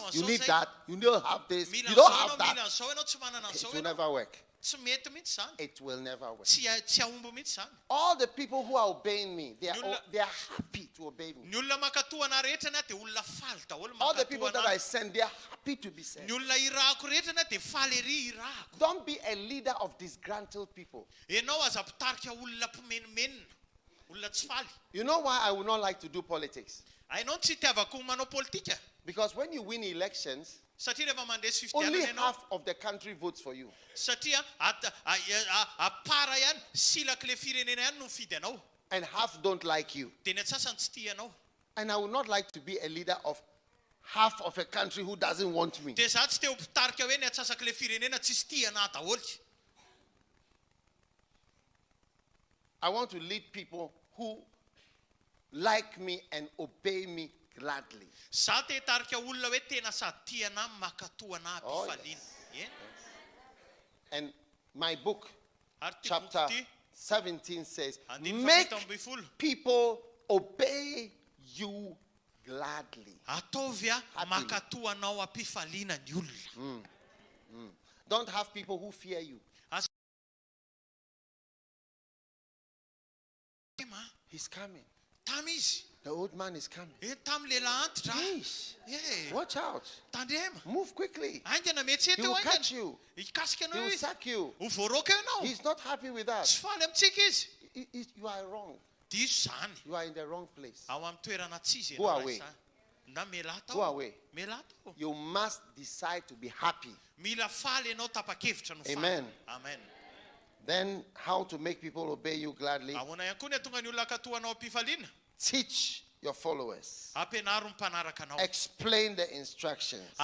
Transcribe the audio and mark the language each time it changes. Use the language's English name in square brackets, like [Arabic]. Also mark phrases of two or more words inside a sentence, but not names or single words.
[English] this. You [Malagasy] an'izao [English] need [Malagasy] zay. [English] that. You don't have this. [Malagasy] Mila [English] You don't [Malagasy] an'izao [English] have [Malagasy] ianao, [English] that. [Malagasy] mila an'izao ianao, tsy manana [English] It [Malagasy] an'izao [English] will [Malagasy] ianao. [English] never work. [Malagasy] Tsy mety mihitsy zany. [English] It will never work. [Malagasy] Tsy ahomby mihitsy zany. [English] All the people who are obeying me, they You'll- are happy to obey me. [Malagasy] Ny olona makatoana rehetra na dia olona faly daholo [English] All the people that I [Malagasy] makatoana. [English] send, they are happy to be sent. [Malagasy] Ny olona irahako rehetra na dia faly ery irahako. [English] Don't be a leader of disgruntled people. [Malagasy] Ianao aza mpitarika olona mpimenomenona, olona tsy faly. [English] You know why I would not like to do politics? [Malagasy] Hainao tsy tiavako manao politika. [English] Because when you win elections, [Malagasy] Satria rehefa mandresy [English] only [Malagasy] fifidianana ianao, [English] half of the country votes for you. [Malagasy] satria apara ihany silaka le firenena ihany no mifidy anao. [English] And half don't like you. [Malagasy] Dia ny atsasany tsy tia anao. [English] And I would not like to be a leader of half of a country who doesn't want me. [Malagasy] Dia za tsy teo mpitarika hoe ny atsasaka le firenena tsisy tia anahy daholo. [English] I want to lead people who like me and obey me gladly. [Malagasy] Za te hitarika olona hoe tena sady tia anahy makatoa anahy Oh, mpifaliana. Ie. [English] And my book, [Malagasy] Ary ty [English] chapter [Malagasy] boky ty, [English] 17 says, [Malagasy] andiny [English] make [Malagasy] fafito amby folo. [English] people obey you gladly. [Malagasy] Ataovy [English] Happily. [Malagasy] makatoa anao ampifaliana ny olona. [English] Don't have people who fear you. He's coming. [Malagasy] Tamy izy. [English] The old man is coming. [Malagasy] Tamy lehilahy antitra. Yeesh. Ie. [English] Watch out. [Malagasy] Tandrema. [English] Move quickly. [Malagasy] Aingana metsy [English] He [Malagasy] eto [English] will [Malagasy] aingana. [English] catch you. [Malagasy] Hikasika [English] He [Malagasy] anao [English] will [Malagasy] izy. [English] sack you. [Malagasy] Ho voaroka eo ianao. [English] He's not happy with that. [Malagasy] Tsy faly amintsika izy. [English] You are wrong. [Malagasy] Diso zany. [English] You are in the wrong place. [Malagasy] Ao amin'ny toerana tsy izy [English] Go [Malagasy] ianao [English] away. [Malagasy] raha izany. [English] Go away. You must decide to be happy. Amen. Amen. Then how to make people obey you gladly? Teach your followers. Explain the instructions.